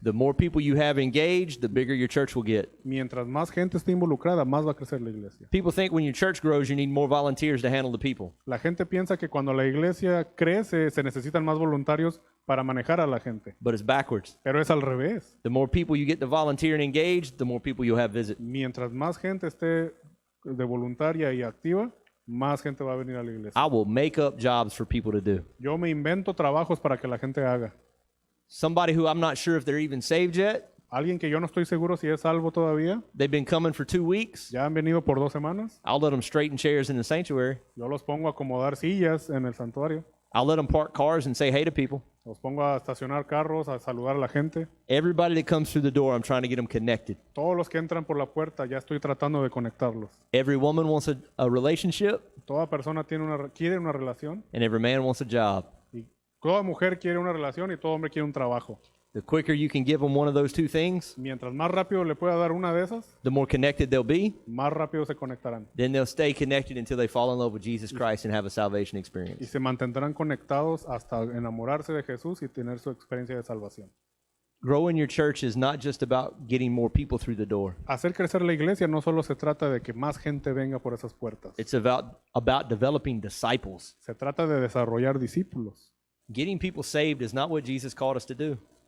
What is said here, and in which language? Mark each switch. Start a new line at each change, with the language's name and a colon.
English: The more people you have engaged, the bigger your church will get.
Spanish: Mientras más gente esté involucrada, más va a crecer la iglesia.
English: People think when your church grows, you need more volunteers to handle the people.
Spanish: La gente piensa que cuando la iglesia crece, se necesitan más voluntarios para manejar a la gente.
English: But it's backwards.
Spanish: Pero es al revés.
English: The more people you get to volunteer and engage, the more people you'll have visit.
Spanish: Mientras más gente esté de voluntaria y activa, más gente va a venir a la iglesia.
English: I will make up jobs for people to do.
Spanish: Yo me invento trabajos para que la gente haga.
English: Somebody who I'm not sure if they're even saved yet,
Spanish: Alguien que yo no estoy seguro si es salvo todavía,
English: they've been coming for 2 weeks.
Spanish: ya han venido por 2 semanas.
English: I'll let them straighten chairs in the sanctuary.
Spanish: Yo los pongo a acomodar sillas en el santuario.
English: I'll let them park cars and say hey to people.
Spanish: Los pongo a estacionar carros, a saludar a la gente.
English: Everybody that comes through the door, I'm trying to get them connected.
Spanish: Todos los que entran por la puerta, ya estoy tratando de conectarlos.
English: Every woman wants a relationship,
Spanish: Toda persona quiere una relación
English: and every man wants a job.
Spanish: y toda mujer quiere una relación y todo hombre quiere un trabajo.
English: The quicker you can give them one of those two things,
Spanish: Mientras más rápido le pueda dar una de esas,
English: the more connected they'll be.
Spanish: más rápido se conectarán
English: Then they'll stay connected until they fall in love with Jesus Christ and have a salvation
Spanish: y
English: experience.
Spanish: se mantendrán conectados hasta enamorarse de Jesús y tener su experiencia de salvación.
English: Growing your church is not just about getting more people through the door.
Spanish: Hacer crecer la iglesia no solo se trata de que más gente venga por esas puertas.
English: It's about developing disciples.
Spanish: Se trata de desarrollar discípulos.
English: Getting people saved is not what Jesus called us to do.